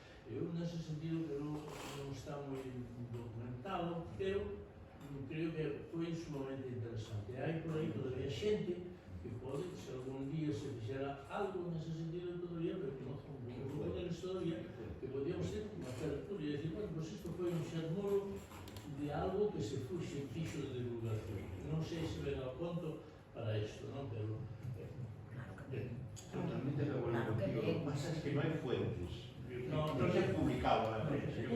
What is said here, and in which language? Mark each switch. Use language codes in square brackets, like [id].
[gl] Eu, nese sentido, que non está moi documentado, pero creo que foi sumamente interesante. Hai por aí todavía xente que pode, se algún día se fixera algo nese sentido, todavía reconozco un pouco de todavía, que podíamos ter unha apertura e decir, bueno, pues isto foi un xermolo de algo que se fixo de divulgación. Non sei se ven ao conto para isto, non? Pero... [es] Totalmente de acuerdo contigo. Lo que pasa es que no hay fuentes. No se ha publicado la prensa.